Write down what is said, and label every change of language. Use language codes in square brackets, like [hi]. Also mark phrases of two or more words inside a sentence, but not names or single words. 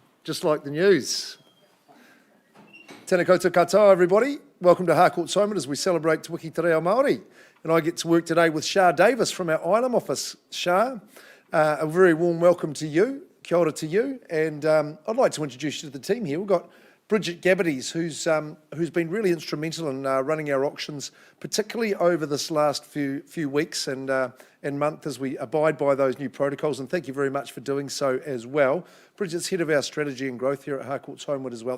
[en] just like the news. [mi] Tēnā koutou katoa, [en] everybody. Welcome to Harcourts Holmwood as we celebrate Te Wiki Te Reo Māori. And I get to work today with Shah Davis from our INROOM office. Shah, a very warm welcome to you. [mi] Kia ora [en] to you. And I'd like to introduce you to the team here. We've got Bridget Gabbities, who's been really instrumental in running our auctions, particularly over this last few weeks and month as we abide by those new protocols. And thank you very much for doing so as well. Bridget's head of our strategy and growth here at Harcourts Holmwood as well.